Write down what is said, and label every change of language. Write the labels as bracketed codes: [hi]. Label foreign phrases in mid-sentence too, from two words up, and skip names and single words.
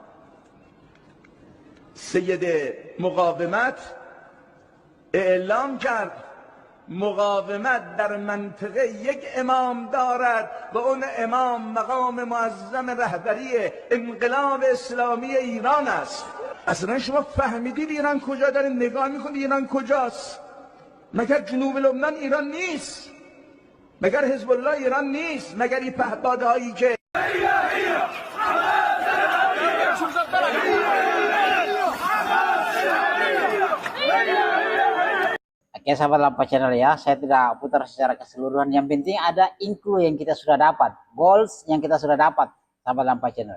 [fa] سید مقاومت اعلام کرد مقاومت در منطقه یک امام دارد و اون امام مقام معظم رهبری انقلاب اسلامی ایران است. اصلا شما فهمیدید ایران کجا دارین نگاه میکنید؟ ایران کجاست؟ مگر جنوب لبنان ایران نیست؟ مگر حزب الله ایران نیست؟ مگر این پهپادهایی که [id] Oke sahabat Lampu Channel ya, saya tidak putar secara keseluruhan. Yang penting ada include yang kita sudah dapat, goals yang kita sudah dapat, sahabat Lampu Channel.